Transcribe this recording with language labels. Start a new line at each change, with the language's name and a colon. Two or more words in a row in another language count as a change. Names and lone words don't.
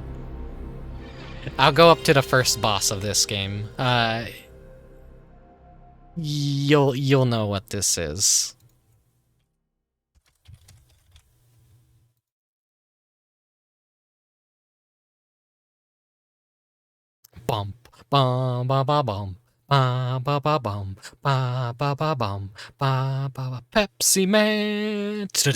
English: I'll go up to the first boss of this game. You'll know what this is. Bum bum ba ba bum ba ba ba bum ba ba ba bum ba ba ba Pepsiman.